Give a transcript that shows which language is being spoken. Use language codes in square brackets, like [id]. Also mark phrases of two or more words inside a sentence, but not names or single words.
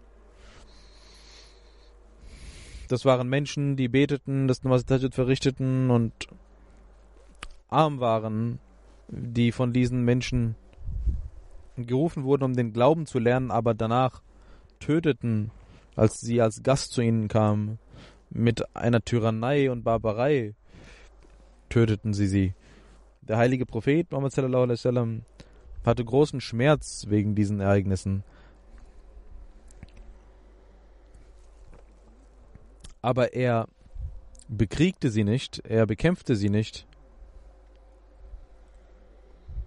[de] Das waren Menschen, die beteten, das Namaz Tahajjud verrichteten und arm waren, die von diesen Menschen gerufen wurden, um den Glauben zu lernen, aber danach töteten, als sie als Gast zu ihnen kamen. Mit einer Tyrannei und Barbarei töteten sie. Der heilige Prophet Muhammad [ar] صلى الله عليه وسلم [de] hatte großen Schmerz wegen diesen Ereignissen. Aber er bekriegte sie nicht, er bekämpfte sie nicht.